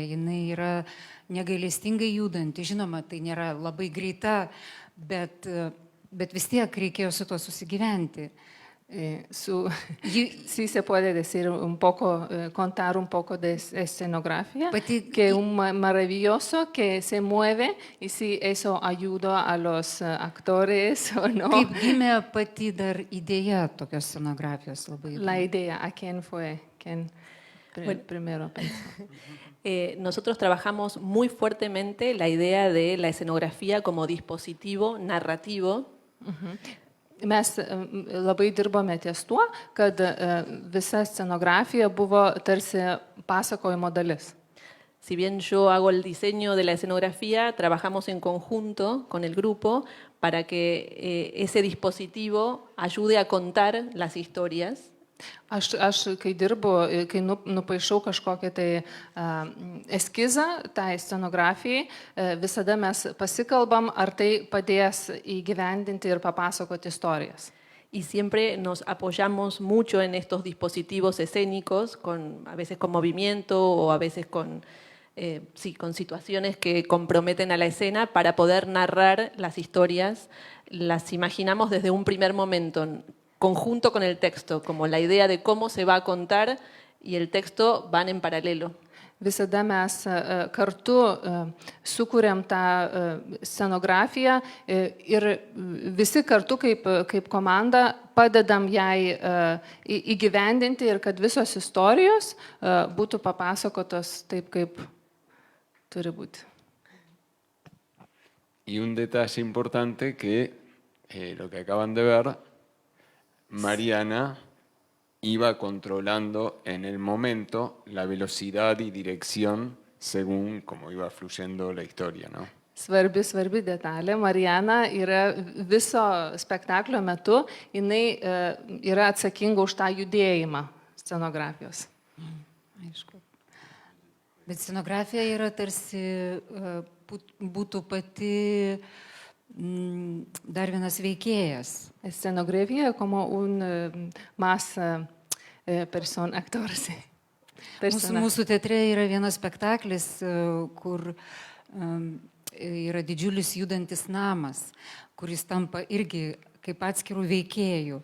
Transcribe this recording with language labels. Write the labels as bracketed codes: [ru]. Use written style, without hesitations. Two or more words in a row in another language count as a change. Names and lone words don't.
[lt] Jinai yra negailestingai judanti. Žinoma, tai nėra labai greita, bet vis tiek reikėjo su tuo susigyventi. [es] Sí se puede decir contar un poco de escenografía, que es maravilloso, que se mueve y si eso ayuda a los actores o no. [lt] Kaip gimė pati dar idėja tokios scenografijos? [es] La idea, ¿a quién fue? ¿Quién primero pensó? Nosotros trabajamos muy fuertemente la idea de la escenografía como dispositivo narrativo. [lt] Mes labai dirbome ties tuo, kad visa scenografija buvo tarsi pasakojimo dalis. [es] Si bien yo hago el diseño de la escenografía, trabajamos en conjunto con el grupo para que ese dispositivo ayude a contar las historias. [lt] Aš kai dirbu, kai nupaišau kažkokią tai eskizą, tai scenografijai, visada mes pasikalbam, ar tai padės įgyvendinti ir papasakoti istorijas. [es] Y siempre nos apoyamos mucho en estos dispositivos escénicos, a veces con movimiento o a veces con situaciones que comprometen a la escena para poder narrar las historias. Las imaginamos desde un primer momento conjunto con el texto, como la idea de cómo se va a contar y el texto van en paralelo. [lt] Visada mes kartu sukūrėm tą scenografiją ir visi kartu kaip komanda padedam jai įgyvendinti ir kad visos istorijos būtų papasakotos taip, kaip turi būti. [es] Y un detalle importante que lo que acaban de ver, Mariana iba controlando en el momento la velocidad y dirección según cómo iba fluyendo la historia, ¿no? [lt] Svarbi detalė. Mariana yra viso spektaklio metu, jinai yra atsakinga už tą judėjimą scenografijos. Aišku. Bet scenografija yra tarsi būtų pati dar vienas veikėjas. [es] Escenografía como más actores. [lt] Mūsų teatre yra vienas spektaklis, kur yra didžiulis judantis namas, kuris tampa irgi kaip atskirų veikėjų.